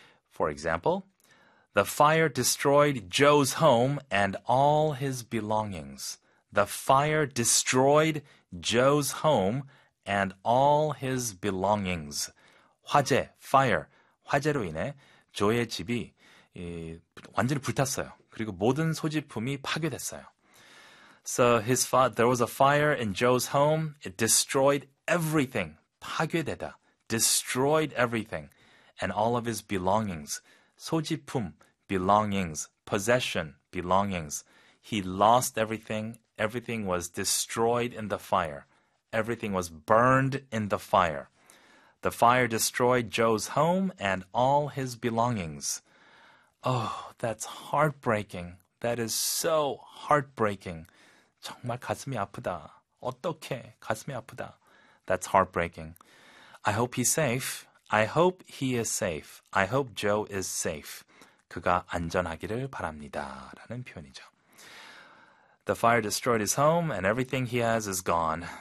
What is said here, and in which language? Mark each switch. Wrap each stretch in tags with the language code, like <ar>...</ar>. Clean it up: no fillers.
<en>For example, the fire destroyed Joe's home and all his belongings. The fire destroyed Joe's home and all his belongings.</en> <ko>화재,</ko> <en>fire.</en> <ko>화재로 인해 조의 집이 완전히 불탔어요. 그리고 모든 소지품이 파괴됐어요.</ko> <en>So his there was a fire in Joe's home. It destroyed everything.</en> <ko>파괴되다.</ko> <en>Destroyed everything. And all of his belongings.</en> <ko>소지품,</ko> <en>belongings, possession, belongings. He lost everything. Everything was destroyed in the fire. Everything was burned in the fire. The fire destroyed Joe's home and all his belongings. Oh, that's heartbreaking. That is so heartbreaking.</en> <ko>정말 가슴이 아프다. 어떡해? 가슴이 아프다.</ko> <en>That's heartbreaking. I hope he's safe. I hope he is safe. I hope Joe is safe.</en> <ko>그가 안전하기를 바랍니다. 라는 표현이죠.</ko> <en>The fire destroyed his home and everything he has is gone.</en>